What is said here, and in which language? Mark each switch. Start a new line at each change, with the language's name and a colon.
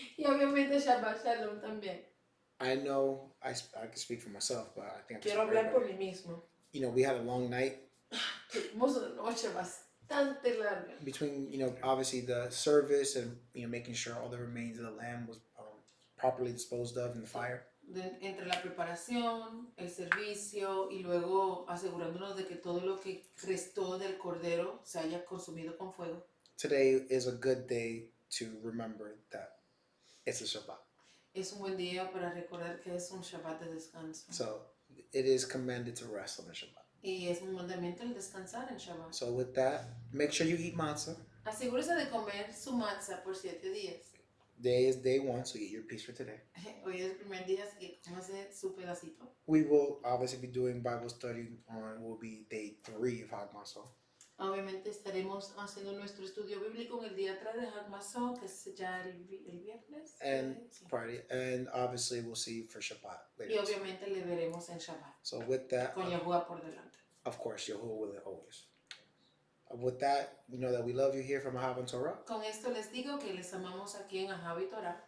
Spanish: Y obviamente Shabbat Shalom también.
English: I know I can speak for myself, but I think I'm
Spanish: Quiero hablar por mí mismo.
English: You know, we had a long night
Spanish: Tuvimos una noche bastante larga.
English: between, you know, obviously the service and, you know, making sure all the remains of the lamb was properly disposed of in the fire.
Spanish: Entre la preparación, el servicio y luego asegurándonos de que todo lo que restó del cordero se haya consumido con fuego.
English: Today is a good day to remember that it's a Shabbat.
Spanish: Es un buen día para recordar que es un Shabbat de descanso.
English: So it is commanded to rest on the Shabbat.
Spanish: Y es un mandamiento el descansar en Shabbat.
English: So with that, make sure you eat matzah.
Spanish: Asegúrese de comer su matzah por 7 días.
English: Today is day 1, so eat your piece for today.
Spanish: Hoy es el primer día, así que cómase su pedacito.
English: We will obviously be doing Bible study will be day 3 of HaMatzoth.
Spanish: Obviamente estaremos haciendo nuestro estudio bíblico en el día 3 de HaMatzoth, que es ya el viernes.
English: And
Spanish: Sí.
English: party, and obviously we'll see you for Shabbat
Spanish: Y
English: later.
Spanish: obviamente le veremos en Shabbat,
English: So with that,
Spanish: con Yahuwah por delante.
English: of course, Yahuwah will always. With that, you know that we love you here from Ahav and Torah.
Spanish: Con esto les digo que les amamos aquí en Ahab y Torah.